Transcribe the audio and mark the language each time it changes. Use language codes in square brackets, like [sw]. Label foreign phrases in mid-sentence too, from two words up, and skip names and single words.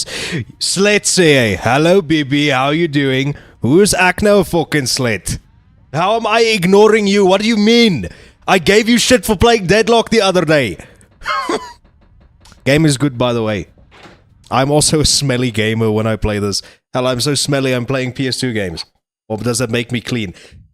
[af] Slet sê hy, [en] hello baby, how you doing? Who's [af] ek nou [en] fucking slet? How am I ignoring you? What do you mean? I gave you shit for playing Deadlock the other day. Game is good, by the way. I'm also a smelly gamer when I play this. Hell, I'm so smelly I'm playing PS2 games. Or does that make me clean?